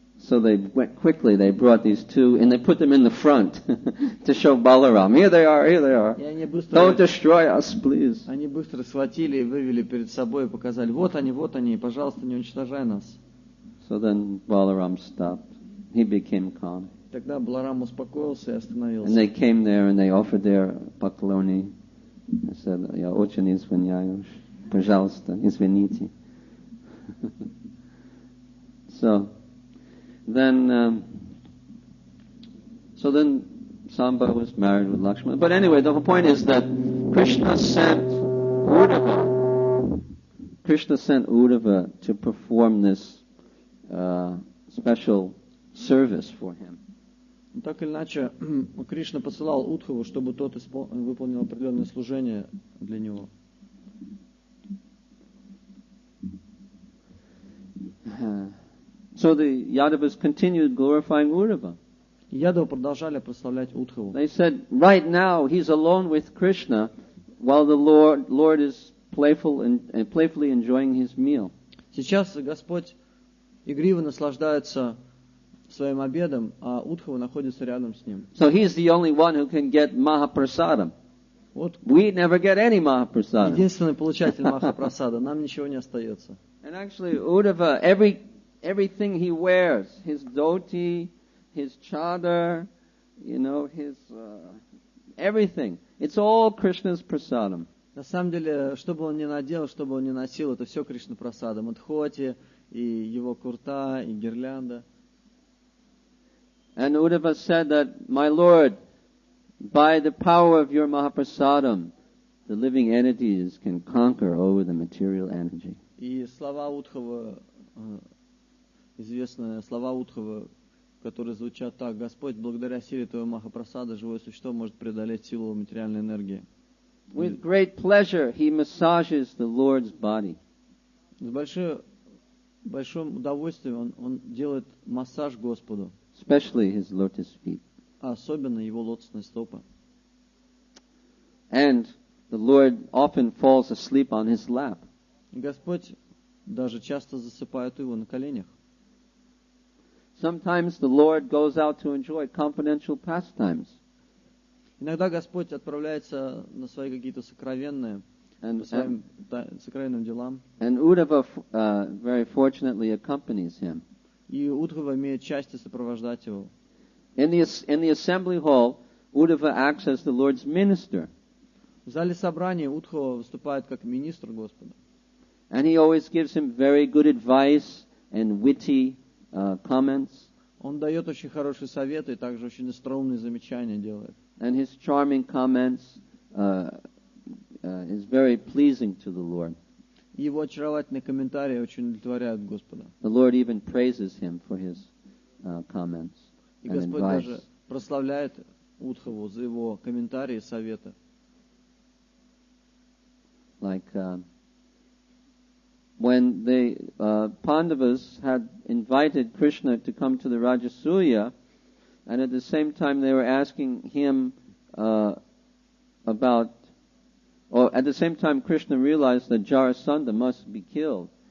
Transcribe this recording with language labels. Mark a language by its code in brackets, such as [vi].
[en] So they went quickly, they brought these two, and they put them in the front to show Balaram. Here they are, here they are. Don't destroy us, please. [ru] Они быстро схватили и вывели перед собой и показали, вот они, пожалуйста, не уничтожай нас. [en] So then Balaram stopped. He became calm. [ru] Тогда Баларам успокоился и остановился. [en] And they came there and they offered their [ru] поклони. [en] They said, [ru] я очень извиняюсь. Пожалуйста, извините. [en] So then Samba was married with Lakshmana. But anyway, the whole point is that Krishna sent Uddhava to perform this special service for him. [ru] Так или иначе, Кришна посылал Удхаву, чтобы тот выполнил определенное служение для него. [en] So the Yadavas continued glorifying Uddhava. [ru] Ядавы продолжали прославлять Удхаву. [en] They said, right now he's alone with Krishna, while the Lord is playful and playfully enjoying his meal. [ru] Сейчас Господь игриво наслаждается своим обедом, а Удхава находится рядом с ним. [en] So he's the only one who can get Mahaprasadam. We never get any Mahaprasadam. [ru] Единственный получатель Махапрасада, нам ничего не остается. [en] And actually, Uddhava, everything he wears, his dhoti, his chadar, his everything, it's all Krishna's prasadam. [ru] На самом деле, что бы он ни надел, что бы он ни носил, это все Кришна прасадам. И дхоти, и его курта, и гирлянда. [en] And Uddhava said that, my Lord, by the power of your Mahaprasadam, the living entities can conquer over the material energy. [ru] И слова Удхава, известные слова Удхава, которые звучат так: Господь, благодаря силе Твоего Махапрасада, живое существо может преодолеть силу материальной энергии. [en] With great pleasure, he massages the Lord's body. [ru] С большим удовольствием он делает массаж Господу. [en] Especially his lotus feet. [ru] Особенно его лотосные стопы. [en] And the Lord often falls asleep on his lap. [ru] Господь даже часто засыпает его на коленях. [en] Sometimes the Lord goes out to enjoy confidential pastimes. [ru] Иногда Господь отправляется на свои какие-то сокровенные, по своим сокровенным делам. [en] And Uddhava very fortunately accompanies him. [ru] И Удхава имеет счастье сопровождать его. [en] In the assembly hall, Uddhava acts as the Lord's minister. [ru] В зале собрания Удхава выступает как министр Господа. [en] And he always gives him very good advice and witty comments. [ru] Он дает очень хорошие советы и также очень остроумные замечания делает. [en] And his charming comments is very pleasing to the Lord. [ru] Его очаровательные комментарии очень удовлетворяют Господа. [en] The Lord even praises him for his comments [ru] И [en] and [ru] Господь [en] advice. [ru] даже прославляет Удхаву за его комментарии и советы. [en] Like when the Pandavas had invited Krishna to come to the Rajasuya, and at the same time they were asking him at the same time Krishna realized that Jarasandha must be killed.